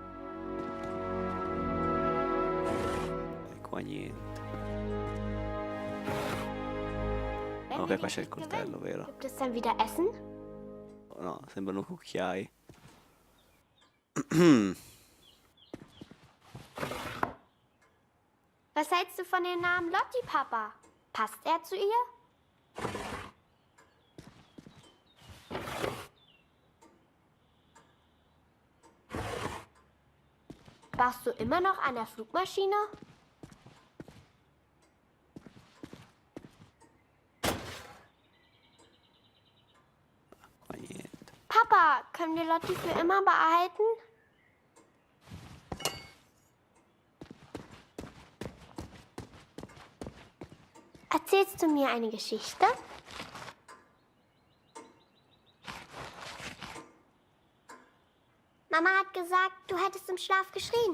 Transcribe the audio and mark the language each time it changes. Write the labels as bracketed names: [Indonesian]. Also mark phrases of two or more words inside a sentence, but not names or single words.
[Italian] E qua niente. [German] Wenn [Italian] Ok, [German] wir [Italian] qua [German] den [Italian] c'è il [German] Krieg [Italian] coltello, [German] gewinnen, [Italian] vero? [German] gibt es dann wieder Essen? [Italian] Oh, no, sembrano cucchiai. [German] Was hältst du von dem Namen Lotti, Papa? Passt er zu ihr? Baust du immer noch an der Flugmaschine? [Italian] Qua niente. [German] Papa, können wir Lotti für immer behalten? Erzählst du mir eine Geschichte? Mama hat gesagt, du hättest im Schlaf geschrien.